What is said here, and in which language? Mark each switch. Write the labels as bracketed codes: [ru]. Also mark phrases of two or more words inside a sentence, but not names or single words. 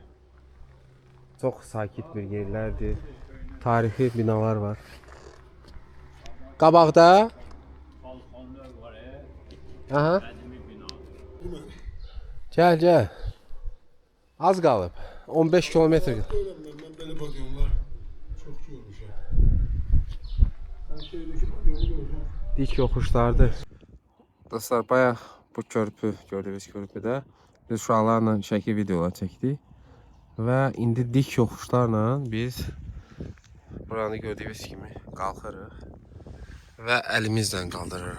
[az] Çox sakit bir yerlərdir. Tarixi binalar var. Qabaqda Aha. Gəl. Az qalıb. 15 kilometr. [tr] Ben böyle bakıyorum. Çok yormuşum. Ben şeydeki yolu gördüm. [az] Dik yoxuşlardır. Dostlar, bayaq bu körpü, gördüyünüz körpüdə biz uşaqlarla şəkil videolar çəkdik. Və indi dik yoxuşlarla biz buranı gördüyünüz kimi qalxırıq. Və əlimizlə qaldırırıq.